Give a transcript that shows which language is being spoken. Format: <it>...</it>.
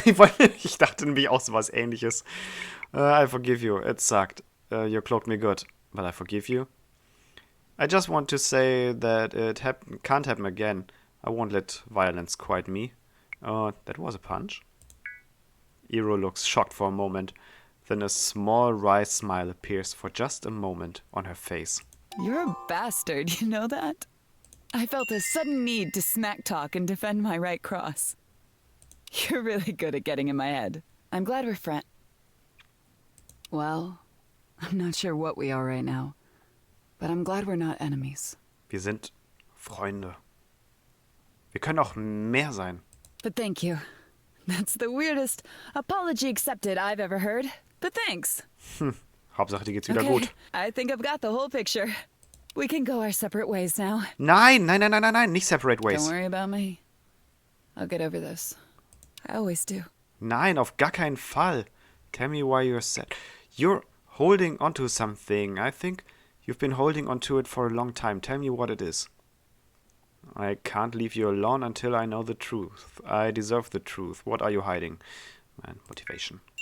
<de>Ich dachte nämlich auch so was Ähnliches.</de> <en>I forgive you. It sucked. You cloaked me good, but I forgive you. I just want to say that it can't happen again. I won't let violence quiet me. That was a punch. Eero looks shocked for a moment. Then a small wry smile appears for just a moment on her face. You're a bastard, you know that? I felt a sudden need to smack talk and defend my right cross. You're really good at getting in my head. I'm glad we're friends. Well, I'm not sure what we are right now, but I'm glad we're not enemies.</en> <de>Wir sind Freunde. Wir können auch mehr sein.</de> <en>But thank you. That's the weirdest apology accepted I've ever heard. But thanks.</en> <de>Hauptsache, dir geht's wieder Okay, gut.</de> <en>I think I've got the whole picture. We can go our separate ways now.</en> <de>Nein, nicht</de> <en>separate ways. Don't worry about me. I'll get over this. I always do.</en> <de>Nein, auf gar keinen Fall.</de> <en>Tell me why you're sad. You're holding onto something. I think you've been holding onto it for a long time. Tell me what it is. I can't leave you alone until I know the truth. I deserve the truth. What are you hiding? Man, motivation.</en>